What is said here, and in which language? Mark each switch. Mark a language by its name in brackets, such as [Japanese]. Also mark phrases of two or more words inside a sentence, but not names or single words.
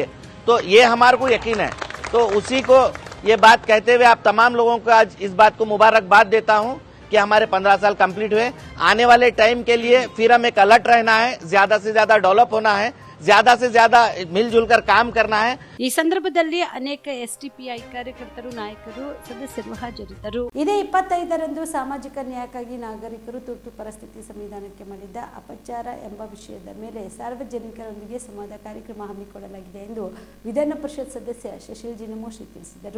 [Hindi] तो ये हमारे को यकीन है। तो उसी को ये बात कहते हुए आप तमाम लोगों को आज इस बात को मुबारकबाद देता हूं कि हमारे 15 साल कंप्लीट हुए। आने वाले टाइम के लिए फिर हम एक अलर्ट रहना है, ज्यादा से ज्यादा डेवलप होना है, ज्यादा से ज्यादा मिलजुल कर काम करना है। [Kannada] ಈ ಸಂದರ್ಭದಲ್ಲಿ ಅನೇಕ ಎಸ್ಟಿಪಿಐ ಕಾರ್ಯಕರ್ತರು, ನಾಯಕರು, ಸದಸ್ಯರು ಹಾಜರಿದ್ದರು. ಇದೇ 25ರಂದು ಸಾಮಾಜಿಕ ನ್ಯಾಯಕ್ಕಾಗಿ ನಾಗರಿಕರು ತುರ್ತು ಪರಿಸ್ಥಿತಿ ಸಂವಿಧಾನಕ್ಕೆ ಮಾಡಿದ್ದ ಅಪಚಾರ ಎಂಬ ವಿಷಯದ ಮೇಲೆ ಸಾರ್ವಜನಿಕರೊಂದಿಗೆ ಸಂವಾದ ಕಾರ್ಯಕ್ರಮ ಹಮ್ಮಿಕೊಳ್ಳಲಾಗಿದೆ ಎಂದು ವಿಧಾನ ಪರಿಷತ್ ಸದಸ್ಯ ಶಶಿಲ್ ಜಿನಮೋಶಿ ತಿಳಿಸಿದರು.